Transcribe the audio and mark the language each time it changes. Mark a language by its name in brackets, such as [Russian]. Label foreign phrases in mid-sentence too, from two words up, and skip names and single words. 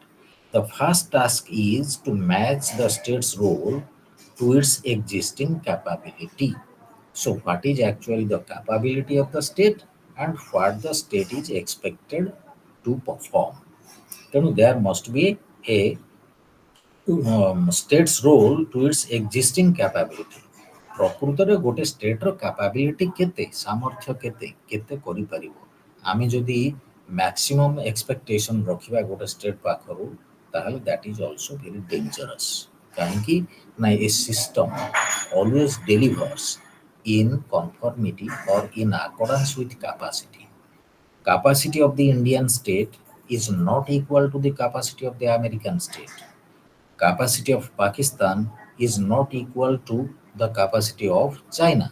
[English] The first task is to match the state's role to its existing capability. So, what is actually the capability of the state and what the state is expected to perform? Then there must be a state's role to its existing capability. [Odia] ପ୍ରକୃତରେ ଗୋଟେ [English] state's capability [Odia] କେତେ, ସାମର୍ଥ୍ୟ କେତେ, କେତେ କରିପାରିବ। ଆମେ ଯଦି [English] maximum expectation [Odia] ରଖିବା ଗୋଟେ ଷ୍ଟେଟ୍ ପାଖରୁ, ତାହେଲେ [English] that is also very dangerous. [Odia] କାହିଁକି ନା ଏ ସିଷ୍ଟମ୍ [English] always delivers in conformity or in accordance with capacity. Capacity of the Indian state is not equal to the capacity of the American state. Capacity of Pakistan is not equal to the capacity of China.